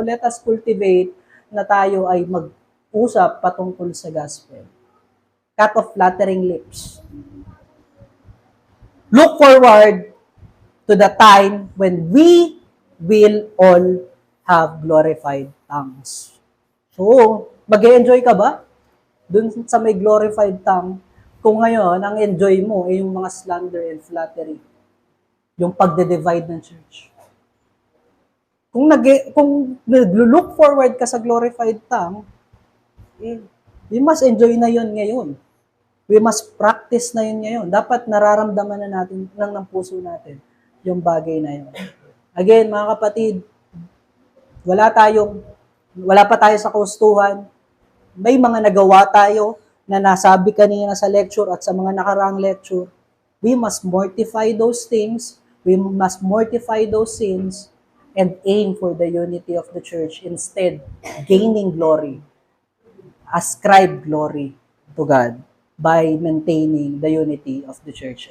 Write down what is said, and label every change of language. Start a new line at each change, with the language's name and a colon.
English: Let us cultivate
Filipino: na tayo ay mag-usap patungkol sa gospel.
English: Cut off flattering lips. Look forward to the time when we will all have glorified tongues.
Filipino: So, mag-enjoy ka ba? Dun sa may glorified tongue, kung ngayon, ang enjoy mo ay yung mga slander and flattery. Yung pagde-divide ng church. Kung nag-look forward ka sa glorified tongue,
English: we must enjoy
Filipino: na yun ngayon.
English: We must practice
Filipino: na yun ngayon. Dapat nararamdaman na natin ng puso natin yung bagay na yun. Again, mga kapatid, wala pa tayo sa kaustuhan. May mga nagawa tayo na nasabi kanina sa lecture at sa mga nakaraang lecture.
English: We must mortify those things. We must mortify those sins and aim for the unity of the church instead gaining glory. Ascribe glory to God by maintaining the unity of the church.